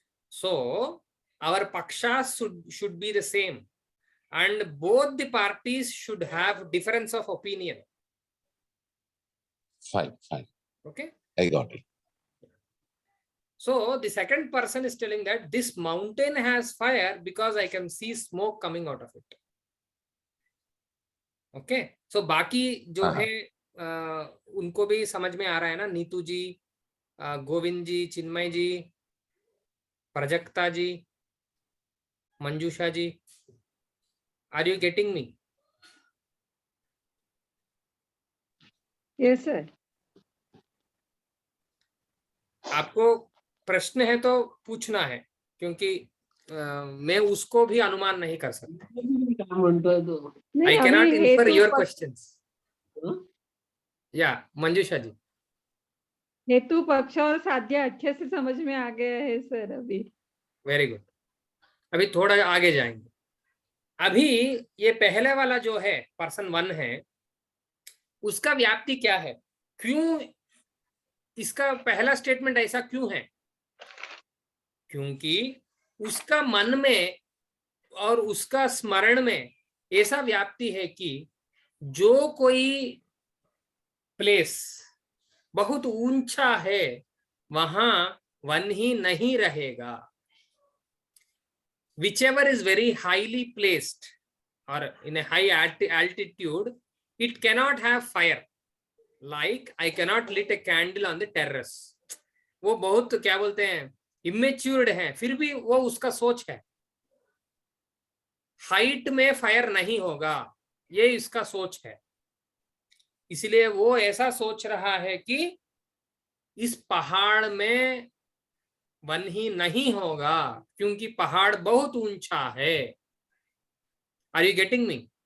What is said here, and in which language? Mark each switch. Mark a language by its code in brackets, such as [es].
[en] So our pakshas should be the same, and both the parties should have difference of opinion. Fine. Okay, I got it. So the second person is telling that this mountain has fire because I can see smoke coming out of it. Okay, so [hi] बाकी जो है उनको भी समझ में आ रहा है ना? [en] Neetu ji, Govind ji, Chinmay ji, Prajakta ji, Manjusha ji, are you getting me? Yes sir. [hi] आपको प्रश्न है तो पूछना है, क्योंकि मैं उसको भी अनुमान नहीं कर सकता। [en] I cannot infer your questions. [hi] या मंजूषा जी, हेतु, पक्ष और साध्य अच्छे से समझ में आ गया है सर अभी। [en] Very good. [hi] अभी थोड़ा आगे जाएंगे। अभी ये पहले वाला जो है पर्सन 1 है, उसका व्याप्ति क्या है? क्यों इसका पहला स्टेटमेंट ऐसा क्यों है? क्योंकि उसका मन में और उसका स्मरण में ऐसा व्याप्ति है कि जो कोई प्लेस बहुत ऊंचा है वहां वन ही नहीं रहेगा। [en] Whichever is very highly placed or in a high altitude, it cannot have fire. Like I cannot lit a candle on the terrace. [hi] वो बहुत क्या बोलते हैं, इमेच्योर्ड है, फिर भी वो उसका सोच है हाइट में फायर नहीं होगा, ये इसका सोच है। इसलिए वो ऐसा सोच रहा है कि इस पहाड़ में वन ही नहीं होगा क्योंकि पहाड़ बहुत ऊंचा है। [en] Are you getting me?